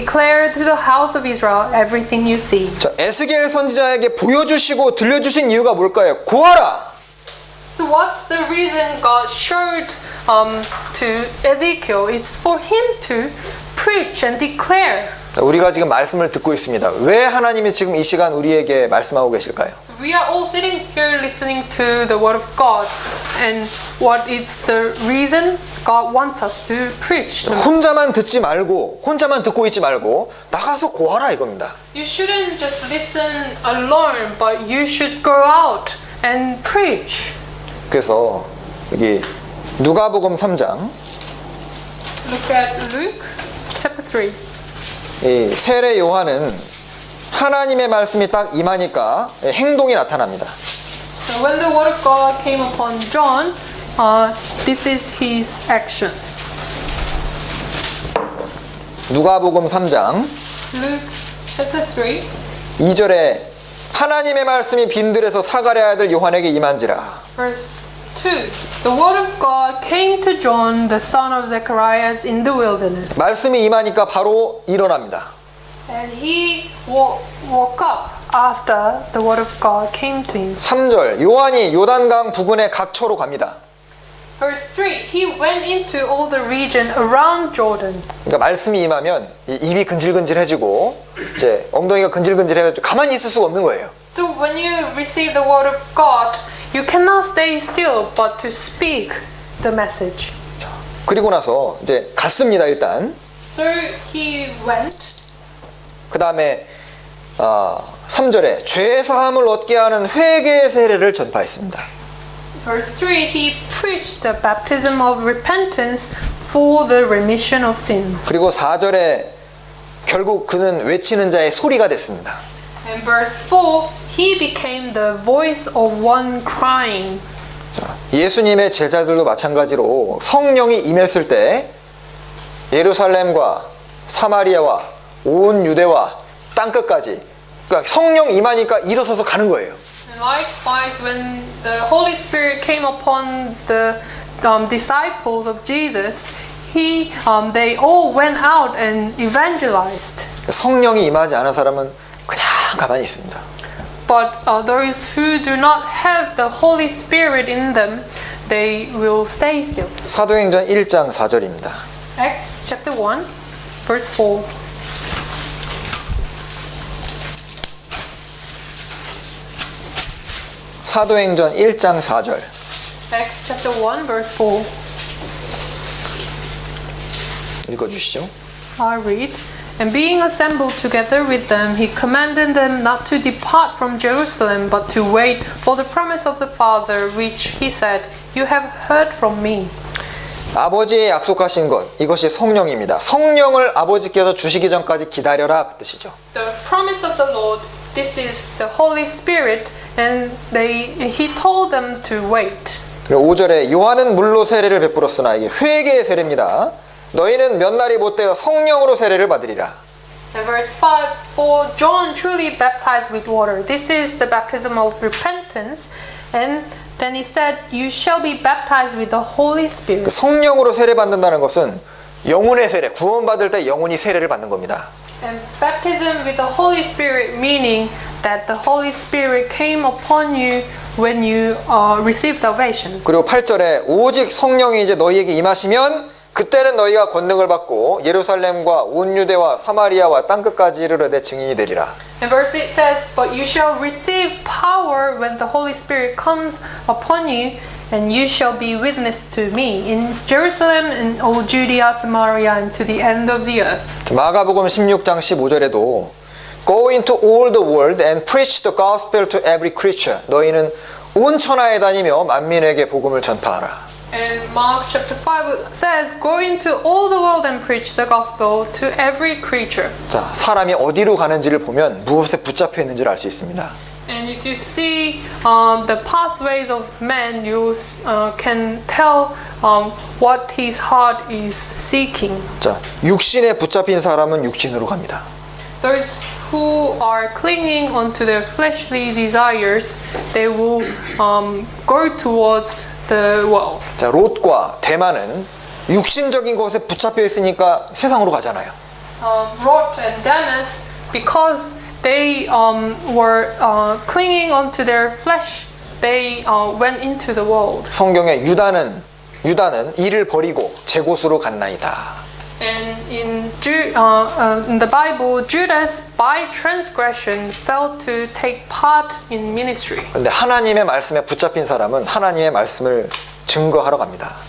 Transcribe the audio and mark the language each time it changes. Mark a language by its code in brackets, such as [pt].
[en] Declare to the house of Israel everything you see. [ko] 자, 에스겔 선지자에게 보여주시고 들려주신 이유가 뭘까요? 고하라. [en] So what's the reason God showed to Ezekiel? It's for him to preach and declare. [ko] 우리가 지금 말씀을 듣고 있습니다. 왜 하나님이 지금 이 시간 우리에게 말씀하고 계실까요? [en] We are all sitting here listening to the word of God, and what is the reason God wants us to preach? [ko] 혼자만 듣지 말고 혼자만 듣고 있지 말고 나가서 고하라 이겁니다. [en] You shouldn't just listen alone, but you should go out and preach. [ko] 그래서 여기 누가복음 3장 [en] Look at Luke chapter 3. [ko] 이 세례 요한은 하나님의 말씀이 딱 임하니까 행동이 나타납니다. [en] So when the word of God came upon John, this is his actions. [ko] 누가복음 3장 [en] Luke chapter 3. [ko] 2절에 하나님의 말씀이 빈들에서 사가랴 아들 요한에게 임한지라. [en] Verse 2. The word of God came to John, the son of Zacharias, in the wilderness. [ko] 말씀이 임하니까 바로 일어납니다. [en] And he woke up after the word of God came to him. [ko] 3절 요한이 요단강 부근의 각처로 갑니다. [en] Verse 3, he went into all the region around Jordan. [ko] 그러니까 말씀이 임하면 입이 근질근질해지고 이제 엉덩이가 근질근질해가지고 가만히 있을 수가 없는 거예요. [en] So when you receive the word of God, you cannot stay still but to speak the message. [ko] 그리고 나서 이제 갔습니다 일단. [en] So he went. [ko] 그 다음에 3절에 죄 사함을 얻게 하는 회개의 세례를 전파했습니다. [en] Verse 3, he preached the baptism of repentance for the remission of sins. [ko] 그리고 4절에 결국 그는 외치는 자의 소리가 됐습니다. [en] And verse 4, he became the voice of one crying. [ko] 예수님의 제자들도 마찬가지로 성령이 임했을 때 예루살렘과 사마리아와 온 유대와 땅끝까지 그러니까 성령 임하니까 일어서서 가는 거예요. [en] And likewise, when the Holy Spirit came upon the disciples of Jesus, they all went out and evangelized. [ko] 성령이 임하지 않은 사람은 그냥 가만히 있습니다. [en] But those who do not have the Holy Spirit in them, they will stay still. [ko] 사도행전 1장 4절입니다. [en] Acts chapter 1, verse 4. [ko] 사도행전 1장 4절. [en] Acts chapter 1, verse 4. [ko] 읽어주시죠. [en] I read, And being assembled together with them, he commanded them not to depart from Jerusalem, but to wait for the promise of the Father, which he said, You have heard from me. [ko] 아버지의 약속하신 것, 이것이 성령입니다. 성령을 아버지께서 주시기 전까지 기다려라 그 뜻이죠. [en] The promise of the Lord, this is the Holy Spirit, and he told them to wait. [ko] 그리고 5절에 요한은 물로 세례를 베풀었으나 이게 회개의 세례입니다. 너희는 몇 날이 못되어 성령으로 세례를 받으리라. [en] And verse 5, For John truly baptized with water. This is the baptism of repentance. And then he said, You shall be baptized with the Holy Spirit. [ko] 성령으로 세례 받는다는 것은 영혼의 세례, 구원받을 때 영혼이 세례를 받는 겁니다. [en] And baptism with the Holy Spirit meaning that the Holy Spirit came upon you when you receive salvation. [ko] 그리고 8절에 오직 성령이 이제 너희에게 임하시면 그때는 너희가 권능을 받고 예루살렘과 온 유대와 사마리아와 땅끝까지 이르러 내 증인이 되리라. [en] And verse 8 says, But you shall receive power when the Holy Spirit comes upon you, and you shall be witness to me in Jerusalem and all Judea, Samaria, and to the end of the earth. [ko] 마가복음 16장 15절에도 [en] Go into all the world and preach the gospel to every creature. [ko] 너희는 온 천하에 다니며 만민에게 복음을 전파하라. [en] And Mark chapter 5 says, Go into all the world and preach the gospel to every creature. [ko] 자, 사람이 어디로 가는지를 보면 무엇에 붙잡혀 있는지를 알 수 있습니다. [en] And if you see the pathways of man, you can tell what his heart is seeking. [ko] 자, 육신에 붙잡힌 사람은 육신으로 갑니다. [en] Those who are clinging onto their fleshly desires, they will go towards the world. [ko] 자, 롯과 대만은 육신적인 것에 붙잡혀 있으니까 세상으로 가잖아요. [en] Lot and Demas, because they were clinging onto their flesh, they went into the world. [ko] 성경에 유다는 이를 버리고 제 곳으로 갔나이다. [en] And in the Bible, Judas, by transgression, failed to take part in ministry. [ko] 근데 하나님의 말씀에 붙잡힌 사람은 하나님의 말씀을 증거하러 갑니다.